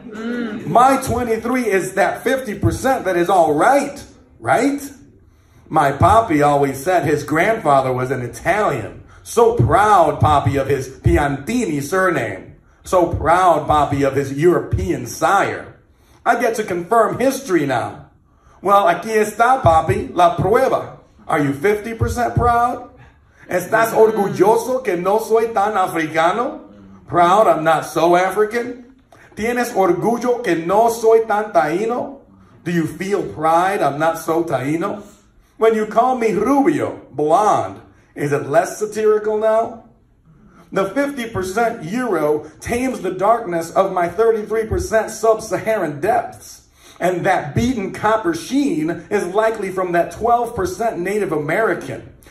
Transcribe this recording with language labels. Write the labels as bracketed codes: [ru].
[en] My 23 is that 50% that is all right, right? My papi always said his grandfather was an Italian. So proud, papi, of his Piantini surname. So proud, papi, of his European sire. I get to confirm history now. Well, [es] aquí está, papi, la prueba. [en] Are you 50% proud? [es] ¿Estás orgulloso que no soy tan africano? [en] Proud I'm not so African? [es] ¿Tienes orgullo que no soy tan taíno? [en] Do you feel pride I'm not so taíno? When you call me rubio, blonde, is it less satirical now? The 50% Euro tames the darkness of my 33% sub-Saharan depths. And that beaten copper sheen is likely from that 12% Native American.